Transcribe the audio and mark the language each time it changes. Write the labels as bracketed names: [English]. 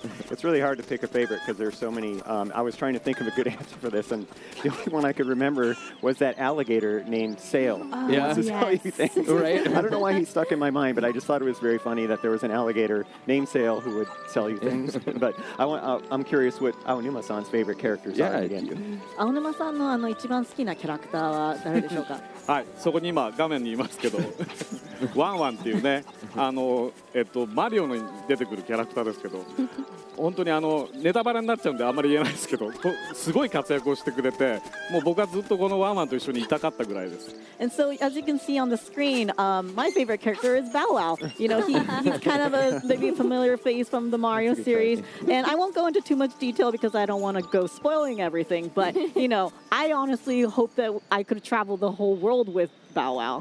[English] It's really hard to pick a favorite because there's so many. I was trying to think of a good answer for this, and the only one I could remember was that alligator named Sail. Oh, Yeah. To sell you things. Right? I don't know why he stuck in my mind, but I just thought it was very funny that there was an alligator named Sail who would sell you things. But I'm curious what Aonuma-san's favorite characters are again. [Japanese] 青沼さんの一番好きなキャラクターは誰でしょうか？はい、そこに今画面にいますけどワンワンっていうねマリオに出てくるキャラクターですけど本当にネタバレになっちゃうんであんまり言えないですけどすごい活躍をしてくれてもう僕はずっとこのワンワンと一緒にいたかったぐらいです。 [English] And so, as you can see on the screen, my favorite character is Bow Wow. You know, he's kind of a maybe familiar face from the Mario series. And I won't go into too much detail because I don't want to go spoiling everything. But, you know, I honestly hope that I could travel the whole world with Bow Wow.